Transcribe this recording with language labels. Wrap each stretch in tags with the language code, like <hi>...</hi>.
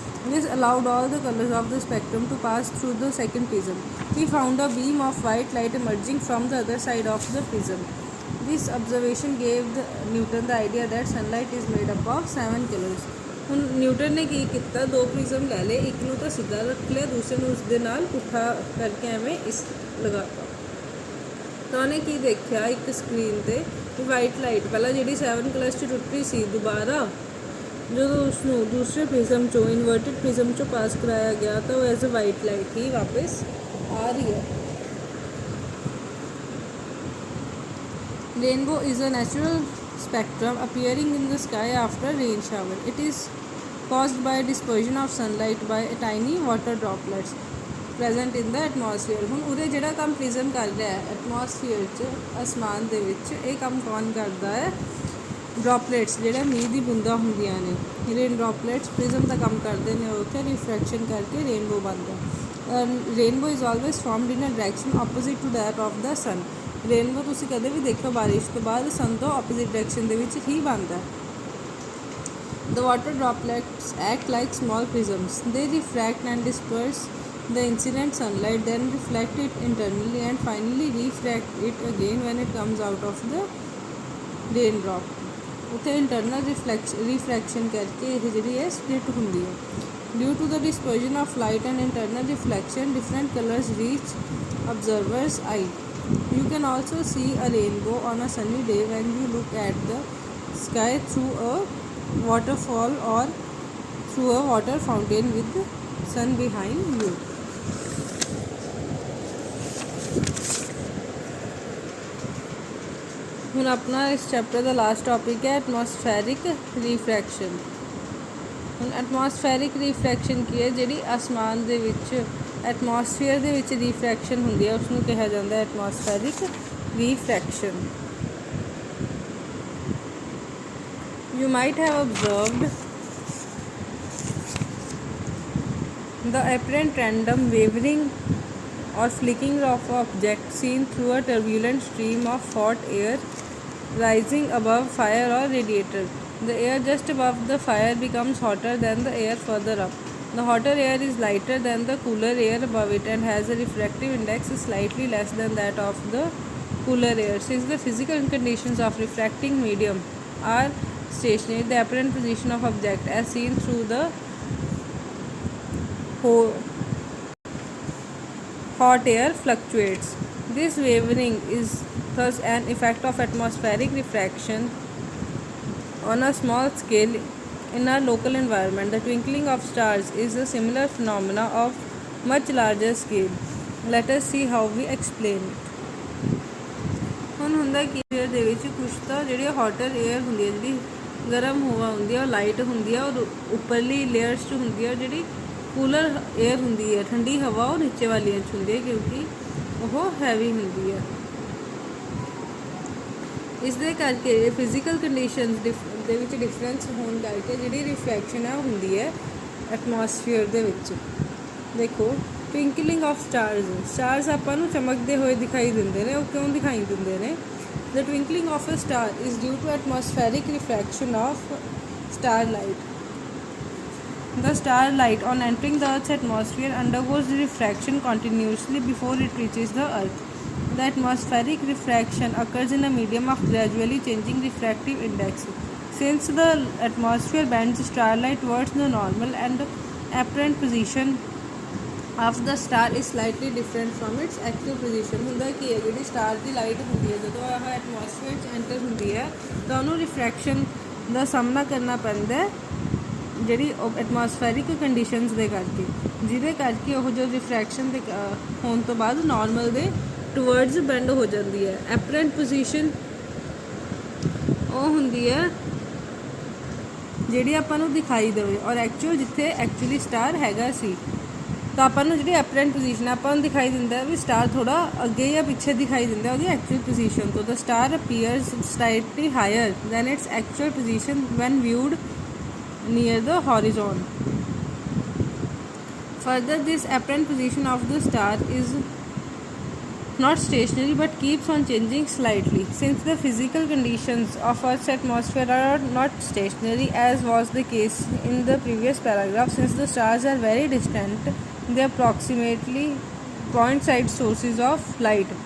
<en>This allowed all the colors of the spectrum to pass through the second prism. He found a beam of white light emerging from the other side of the prism. This observation gave Newton the idea that sunlight is made up of 7 colors.</en> <pa>ਹੁਣ Newton ਨੇ ਕੀ ਕੀਤਾ, 2 prism ਲੈ ਲਏ, ਇੱਕ ਨੂੰ ਤਾਂ ਸਿੱਧਾ ਰੱਖ ਲਿਆ, ਦੂਸਰੇ ਨੂੰ ਉਸ ਦੇ ਨਾਲ ਪੁੱਠਾ ਕਰਕੇ ਐਵੇਂ ਇਸ ਲਗਾਤਾ। ਤਾਂ ਉਹਨੇ ਕੀ ਦੇਖਿਆ ਇੱਕ ਸਕਰੀਨ 'ਤੇ ਕਿ ਵਾਈਟ ਲਾਈਟ ਪਹਿਲਾਂ ਜਿਹੜੀ 7 ਕਲਰਸ 'ਚ ਟੁੱਟੀ ਸੀ, ਦੁਬਾਰਾ ਜਦੋਂ ਉਸਨੂੰ ਦੂਸਰੇ ਪ੍ਰਿਜ਼ਮ 'ਚੋਂ ਇਨਵਰਟਿਡ ਪ੍ਰਿਜ਼ਮ 'ਚੋਂ ਪਾਸ ਕਰਾਇਆ ਗਿਆ ਤਾਂ ਉਹ</pa> <en>as a white light</en> <pa>ਹੀ ਵਾਪਸ ਆ ਰਹੀ ਹੈ।</pa> <en>Rainbow is a natural spectrum appearing in the sky after rain shower. It is caused by dispersion of sunlight by tiny water droplets present in the atmosphere.</en> <pa>ਹੁਣ ਉਹਦੇ ਜਿਹੜਾ ਕੰਮ prism ਕਰ ਰਿਹਾ ਹੈ ਐਟਮੋਸਫੀਅਰ 'ਚ, ਅਸਮਾਨ ਦੇ ਵਿੱਚ, ਇਹ ਕੰਮ ਕੌਣ ਕਰਦਾ ਹੈ? ਡ੍ਰੌਪਲੇਟਸ ਜਿਹੜੇ ਮੀਂਹ ਦੀ ਬੂੰਦਾਂ ਹੁੰਦੀਆਂ ਨੇ, ਰੇਨ ਡ੍ਰੌਪਲੇਟਸ ਪ੍ਰਿਜ਼ਮ ਦਾ ਕੰਮ ਕਰਦੇ ਨੇ, ਉੱਥੇ ਰਿਫਰੈਕਸ਼ਨ ਕਰਕੇ ਰੇਨਬੋ ਬਣਦਾ।</pa> <en>Rainbow is always formed in a direction opposite to that of the sun.</en> <pa>Rainbow ਤੁਸੀਂ ਕਦੇ ਵੀ ਦੇਖੋ ਬਾਰਿਸ਼ ਤੋਂ ਬਾਅਦ ਸਨ ਤੋਂ ਆਪੋਜ਼ਿਟ ਡਾਇਰੈਕਸ਼ਨ ਦੇ ਵਿੱਚ ਹੀ ਬਣਦਾ।</pa> <en>The water droplets act like small prisms. They refract and disperse the incident sunlight, then reflect it internally and finally refract it again when it comes out of the raindrop.</en> <pa>ਉੱਥੇ internal ਰਿਫਰੈਕਸ਼ਨ ਕਰਕੇ ਇਹ ਜਿਹੜੀ ਹੈ split ਹੁੰਦੀ ਹੈ।</pa> <en>Due to the dispersion of light and internal reflection, different colors reach observer's eye. You can also see a rainbow on a sunny day when you look at the sky through a waterfall or through a water fountain with the sun behind you.</en> <pa>ਹੁਣ ਆਪਣਾ ਇਸ chapter ਦਾ last topic ਹੈ atmospheric ਰਿਫਰੈਕਸ਼ਨ। ਹੁਣ atmospheric ਰਿਫਰੈਕਸ਼ਨ ਕੀ ਹੈ? ਜਿਹੜੀ ਆਸਮਾਨ ਦੇ ਵਿੱਚ ਐਟਮੋਸਫੀਅਰ ਦੇ ਵਿੱਚ ਰਿਫਰੈਕਸ਼ਨ ਹੁੰਦੀ ਹੈ ਉਸਨੂੰ ਕਿਹਾ ਜਾਂਦਾ ਹੈ atmospheric ਰਿਫਰੈਕਸ਼ਨ।</pa> <en>You might have observed the apparent random wavering or flicking of an object seen through a turbulent stream of hot air rising above fire or radiator. The air just above the fire becomes hotter than the air further up. The hotter air is lighter than the cooler air above it and has a refractive index slightly less than that of the cooler air. Since the physical conditions of refracting medium are stationary, the apparent position of object as seen through the hot air fluctuates. This wavering is thus an effect of atmospheric refraction on a small scale in our local environment. The twinkling of stars is a similar phenomena of much larger scale. Let us see how we explain it.</en> <pa>ਹੁਣ ਹੁੰਦਾ ਕਿ air ਦੇ ਵਿੱਚ ਕੁਛ ਤਾਂ ਜਿਹੜੀ ਹੌਟਰ air ਹੁੰਦੀ ਹੈ, ਜਿਹੜੀ ਗਰਮ ਹਵਾ ਹੁੰਦੀ ਹੈ ਉਹ ਲਾਈਟ ਹੁੰਦੀ ਹੈ, ਔਰ ਉੱਪਰਲੀ ਲੇਅਰਸ 'ਚ ਹੁੰਦੀ ਹੈ। ਜਿਹੜੀ ਕੂਲਰ ਏਅਰ ਹੁੰਦੀ ਹੈ, ਠੰਡੀ ਹਵਾ, ਉਹ ਨੀਚੇ ਵਾਲੀਆਂ 'ਚ ਹੁੰਦੀ ਹੈ ਕਿਉਂਕਿ ਉਹ ਹੈਵੀ ਹੁੰਦੀ ਹੈ। ਇਸ ਦੇ ਕਰਕੇ ਫਿਜ਼ੀਕਲ ਕੰਡੀਸ਼ਨਸ ਦੇ ਵਿੱਚ ਡਿਫਰੈਂਸ ਹੋਣ ਕਰਕੇ ਜਿਹੜੀ ਰਿਫਲੈਕਸ਼ਨ ਹੈ ਉਹ ਹੁੰਦੀ ਹੈ ਐਟਮੋਸਫੀਅਰ ਦੇ ਵਿੱਚ। ਦੇਖੋ</pa> <en>twinkling of stars</en> <pa>ਆਪਾਂ ਨੂੰ ਚਮਕਦੇ ਹੋਏ ਦਿਖਾਈ ਦਿੰਦੇ ਨੇ। ਉਹ ਕਿਉਂ ਦਿਖਾਈ ਦਿੰਦੇ ਨੇ?</pa> <en>The twinkling of a star is due to atmospheric refraction of starlight. The starlight, on entering the Earth's atmosphere, undergoes refraction continuously before it reaches the Earth. The atmospheric refraction occurs in a medium of gradually changing refractive index. Since the atmosphere bends starlight towards the normal and apparent position of the star is slightly different from its actual position.</en> <pa>ਹੁੰਦਾ ਕੀ ਹੈ, ਜਿਹੜੀ star ਦੀ light ਹੁੰਦੀ ਹੈ ਜਦੋਂ ਆਹ atmosphere 'ਚ enter ਹੁੰਦੀ ਹੈ ਤਾਂ ਉਹਨੂੰ ਰਿਫਰੈਕਸ਼ਨ ਦਾ ਸਾਹਮਣਾ ਕਰਨਾ ਪੈਂਦਾ ਜਿਹੜੀ ਐਟਮੋਸਫੈਰਿਕ ਕੰਡੀਸ਼ਨਸ ਦੇ ਕਰਕੇ, ਜਿਹਦੇ ਕਰਕੇ ਉਹ ਜੋ ਰਿਫਰੈਕਸ਼ਨ ਦੇ ਹੋਣ ਤੋਂ ਬਾਅਦ ਨਾਰਮਲ ਦੇ ਟੂਵਰਡਸ ਬੈਂਡ ਹੋ ਜਾਂਦੀ ਹੈ। ਐਪਰੈਂਟ ਪੋਜੀਸ਼ਨ ਉਹ ਹੁੰਦੀ ਹੈ ਜਿਹੜੀ ਆਪਾਂ ਨੂੰ ਦਿਖਾਈ ਦੇਵੇ, ਔਰ ਐਕਚੁਅਲ ਜਿੱਥੇ ਐਕਚੁਅਲੀ ਸਟਾਰ ਹੈਗਾ ਸੀ ਤਾਂ ਆਪਾਂ ਨੂੰ ਜਿਹੜੀ ਐਪਰੈਂਟ ਪੋਜੀਸ਼ਨ ਆਪਾਂ ਨੂੰ ਦਿਖਾਈ ਦਿੰਦਾ ਵੀ ਸਟਾਰ ਥੋੜ੍ਹਾ ਅੱਗੇ ਜਾਂ ਪਿੱਛੇ ਦਿਖਾਈ ਦਿੰਦਾ ਉਹਦੀ ਐਕਚੁਅਲ ਪੋਜੀਸ਼ਨ ਤੋਂ।</pa> <en>The star appears slightly higher than its actual position when viewed near the horizon. Further, this apparent position of the star is not stationary but keeps on changing slightly. Since the physical conditions of Earth's atmosphere are not stationary, as was the case in the previous paragraph, since the stars are very distant, they are approximately point-side sources of light.</en>